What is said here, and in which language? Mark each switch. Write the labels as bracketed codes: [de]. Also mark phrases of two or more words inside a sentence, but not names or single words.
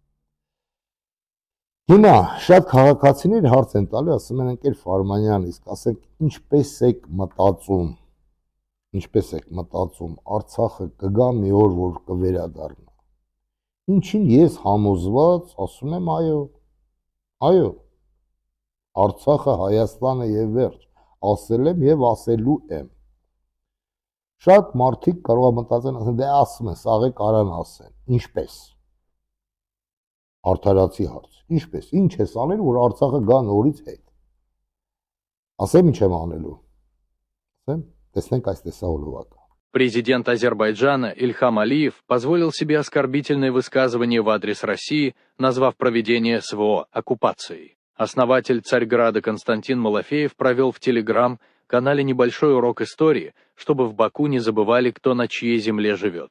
[hy] Հիմա շատ քաղաքացիներ հարց են տալի, ասում են ընկեր Ֆարմանյան, իսկ ասեք ինչպես եք մտածում, Արցախը կգա մի օր, որ կվերադառնա։ Ինչին ես համոզված, ասում եմ այո, Արցախը Հայաստանը եւ վերջ, ասել եմ եւ ասելու եմ։ Շատ մարդիկ կարող են մտածեն, ասեն, դե ասում են, սաղե կարան ասեն, ինչպես։ Արդարացի հարց, ինչպես, ինչ ես անել, որ Արցախը գա նորից հետ։ Ասեմ ինչ եմ անելու։ Ասեմ, տեսնենք այս տեսահոլովակը։ [ru] Президент Азербайджана Ильхам Алиев позволил себе оскорбительные высказывания в адрес России, назвав проведение СВО оккупацией. Основатель Царьграда Константин Малафеев провел в Телеграм-канале небольшой урок истории, чтобы в Баку не забывали, кто на чьей земле живет.